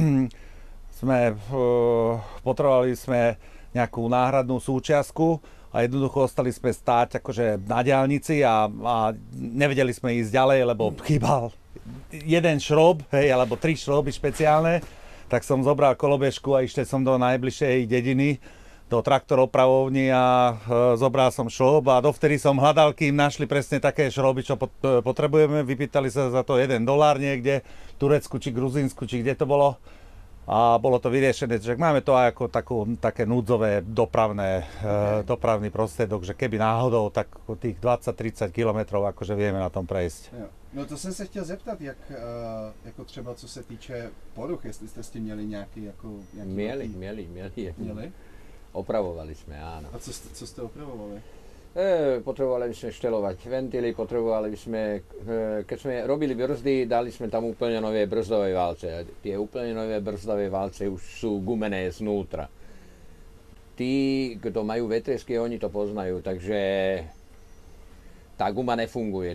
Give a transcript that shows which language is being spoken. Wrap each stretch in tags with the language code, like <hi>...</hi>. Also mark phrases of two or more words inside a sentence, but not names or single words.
<sk>potrebovali sme nejakú náhradnú súčiastku a jednoducho ostali sme stáť akože na diaľnici a nevedeli sme ísť ďalej, lebo chýbal jeden šrob, hej, alebo 3 šroby špeciálne, tak som zobral kolobežku a išiel som do najbližšej dediny, do traktoropravovni a zobral som šrob a dovtedy som hľadal, kým našli presne také šroby, čo potrebujeme. Vypýtali sa za to $1 niekde, v Turecku či Gruzínsku, či kde to bolo. A bolo to vyriešené, že máme to aj ako také núdzové dopravný prostriedok, že keby náhodou, tak tých 20-30 kilometrov akože vieme na tom prejsť.</sk> <cs>Jo. No to jsem se chtěl zeptat, jak jako třeba co se týče poruch, jestli jste s tím měli nějaký jako... Měli.</cs> <sk>Opravovali sme, áno.</sk> <cs>A co ste opravovali?</cs> <sk>Potrebovali sme štelovať ventily, potrebovali sme, keď sme robili brzdy, dali sme tam úplne nové brzdové válce. Tie úplne nové brzdové válce už sú gumené znútra. Tí, kto majú vetresky, oni to poznajú, takže tá guma nefunguje.</sk>